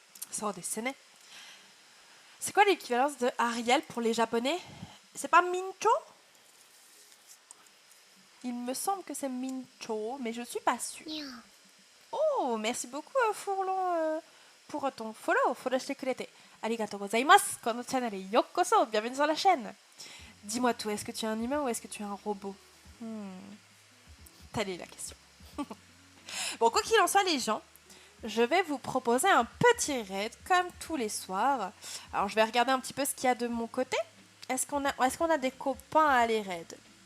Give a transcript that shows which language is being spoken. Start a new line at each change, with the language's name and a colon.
French: C'est quoi l'équivalence de Ariel pour les Japonais? C'est pas Mincho? Il me semble que c'est Mincho, mais je suis pas sûre. Oh, merci beaucoup Fourlon pour ton follow.
Japanese: Followしてくれてありがとうございます。このチャンネルへようこそ.
French: Bienvenue sur la chaîne. Dis-moi tout, est-ce que tu es un humain ou est-ce que tu es un robot? Telle est la question. Bon, quoi qu'il en soit, les gens, je vais vous proposer un petit raid comme tous les soirs. Alors, je vais regarder un petit peu ce qu'il y a de mon côté. Est-ce qu'on a des copains à aller raid?